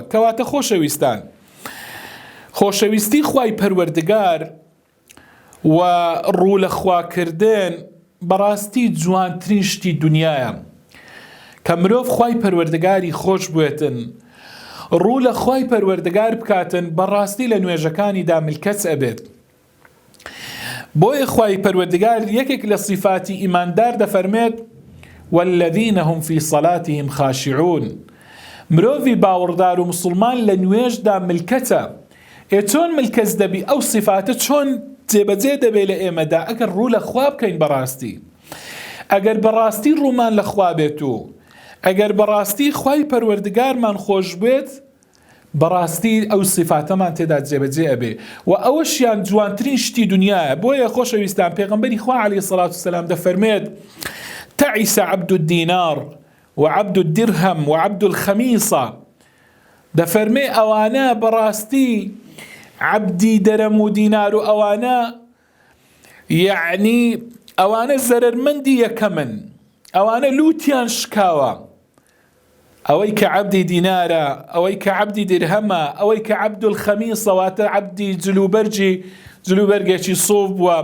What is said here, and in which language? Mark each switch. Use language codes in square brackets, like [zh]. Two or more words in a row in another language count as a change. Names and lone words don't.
[ckb] کەواتە خۆشەویستان، خۆشەویستی خوای پەروەردگار و ڕوو لە خواکردن بەڕاستی جوانترین شتی دنیاە کە مرۆڤ خوای پەروەردگاری خۆش بوێتن، ڕوو لە خوای پەروەردگار بکاتن، بەڕاستی لە نوێژەکانیدا ملکەت ئەبێت. بۆیە خوای پەروەردگار یەکێک لە صفاتی ئیماندار دەفەرمێت [ar] والذین هم فی صلاتهم خاشعون، [ckb] مرۆڤی باوەڕدار و مسلمان لە نوێژدا ملکەتە. چۆن ملکەت دەبی؟ ئەو صفاتە چۆن جێبەجێ دەبێت لە ئێمەدا ئەگەر ڕوو لە خوا بکەین بەڕاستی، ئەگەر بەڕاستی ڕوومان لە خوا بێت و ئەگەر بەڕاستی خوای پەروەردگارمان خۆش بێت، بەڕاستی ئەو سیفاتەمان تێدا جێبەجێ ئەبێ و ئەوەشیان جوانترین شتی دنیاە. بۆیە خۆشەویستان پێغەمبەری خوا [ar] عەلەیهی سەڵات وسەلام [ckb] دەفەرمێت [ar] تعیس عبد الدینار وعبد الدرهم وعبد الخەمیسە، [ckb] دەفەرمێ ئەوانە بەڕاستی عەبدی دەرەم و دینار و ئەوانە یعنی ئەوانە زەرەرمەندی یەکەمن، ئەوانە لوتیان شکاوە. ئەوەی کە عەبدی دینارە، ئەوەی کە عەبدی درهەمە، ئەوەی کە عەبد الخەمیسە واتە عەبدی جلوبەرگێکی سوف بووە.